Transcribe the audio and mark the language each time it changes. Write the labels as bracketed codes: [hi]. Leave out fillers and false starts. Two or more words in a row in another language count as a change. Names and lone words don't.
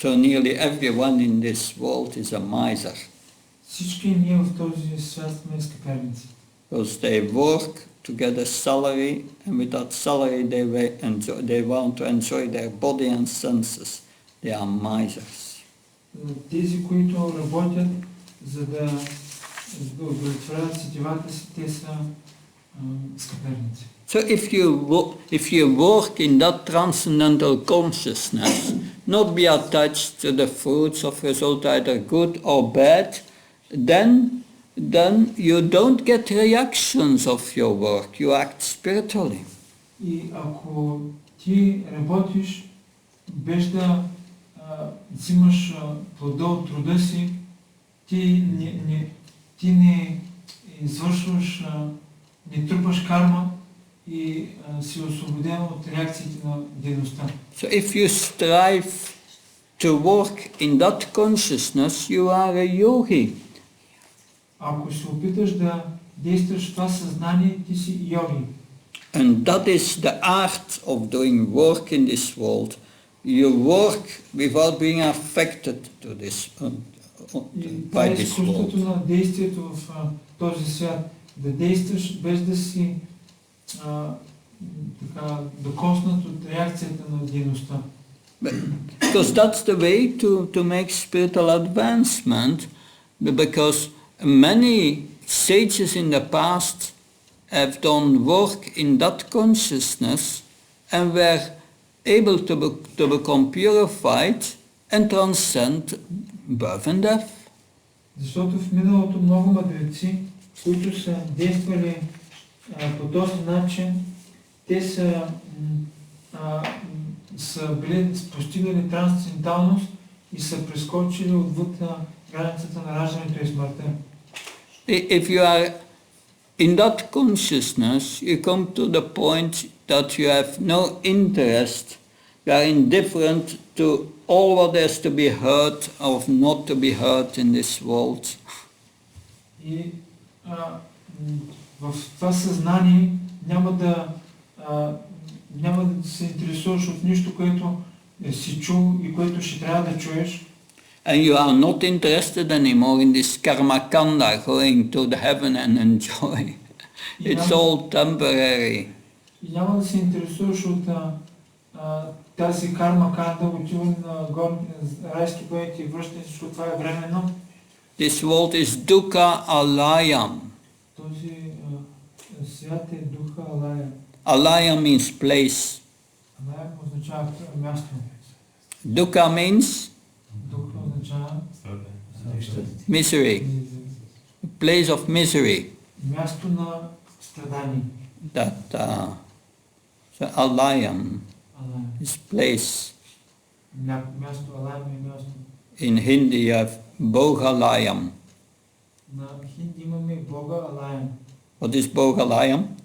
[en] So nearly everyone in this world is a miser. [bg] Всички ние в този свят сме скъперници. [en] Because they work to get a salary, and with that salary they want to enjoy their body and senses. They are misers. [bg] Тези, които работят, за да удовлетворят сетивата си, те са скъперници. [en] So if you work in that transcendental consciousness, not be attached to the fruits of result either good or bad, then you don't get reactions of your work. You act spiritually. [bg] И ако ти работиш без да взимаш плода от труда си, ти не извършваш, не трупаш карма и си освободен от реакциите на дейността. [en] So if you strive to work in that consciousness, you are a yogi. [bg] Ако се опиташ да действаш в това съзнание, ти си йоги. [en] And that is the art of doing work in this world. You work without being affected to this by this [bg] изкуството [en] world. [bg] на действието в този свят. Да действаш без да си докоснат от реакцията на дейността. [en] Because that's the way to make spiritual advancement, because many sages in the past have done work in that consciousness and were able to become purified and transcend birth and death. [bg] Защото в миналото много мъдреци, които са действали по този начин, те са били постигнали трансценденталност и са прескочили отвъд границата на раждането и смъртта. [en] If you are in that consciousness, you come to the point that you have no interest, you are indifferent to all what is to be heard or not to be heard in this world. [bg] И в това съзнание няма да се интересуваш от нищо, което си чул и което ще трябва да чуеш. [en] And you are not interested anymore in this [sa] karma kanda, [en] going to the heaven and enjoy. It's all temporary. [bg] И няма да се интересуваш от тази [sa] कर्म काण्ड, [bg] отиване на райски планети и връщане, защото това е временно. [en] This world is [sa] dukkha alayam. [bg] Този свят е [sa] दुःख आलय. [en] Alaya means place. [bg] Алая означава място. [en] Dukkha means [bg] Духа означава [en] misery. Place of misery. [bg] място на страдание. [en] That so alayam [bg] Алая. [en] is place. [bg] Място алая е място. [en] In Hindi you have bhogalayam. [bg] На хинди имаме [sa] भोग आलय. [en] What is bhogalayam?